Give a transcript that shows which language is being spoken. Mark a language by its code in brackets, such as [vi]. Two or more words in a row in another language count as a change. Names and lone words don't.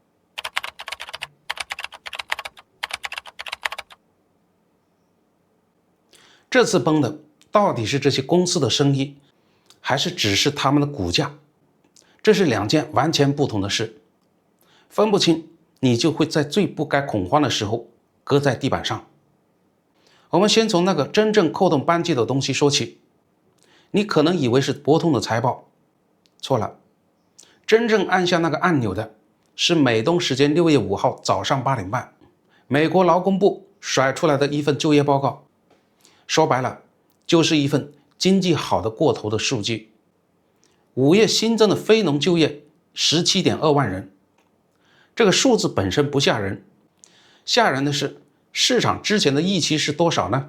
[zh] 這次崩的到底是這些公司的生意，還是只是他們的股價？這是兩件完全不同的事，分不清你就會在最不該恐慌的時候擱在地板上。我們先從那個真正扣動扳机的東西說起。你可能以為是博通的財報，錯了，真正按下那個按鈕的是美東時間6月5號早上8點半，美國勞工部甩出來的一份就業報告。說白了，就是一份經濟好的過頭的數據。5月新增的非農就業 17.2 萬人，這個數字本身不嚇人，嚇人的是市場之前的預期是多少呢？